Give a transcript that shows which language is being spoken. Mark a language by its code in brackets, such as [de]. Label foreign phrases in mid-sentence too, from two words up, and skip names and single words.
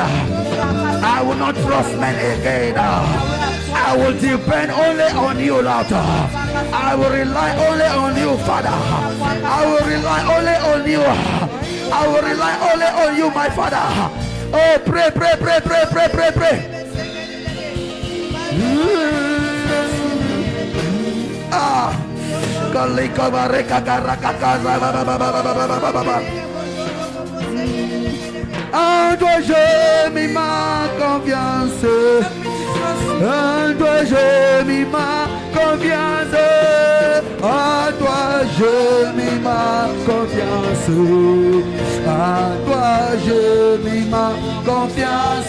[en] I will not trust men again. I will depend only on you, Lord. I will rely only on you, Father. I will rely only on you. I will rely only on you, my Father. Oh, pray, pray, pray, pray, pray, pray, pray. Ah, Kalika bareka karaka kaza ba ba ba ba ba ba ba ba ba ba. [fr] En toi j'ai mis ma confiance. En toi j'ai mis ma confiance. En toi j'ai mis ma confiance. En toi j'ai mis ma confiance.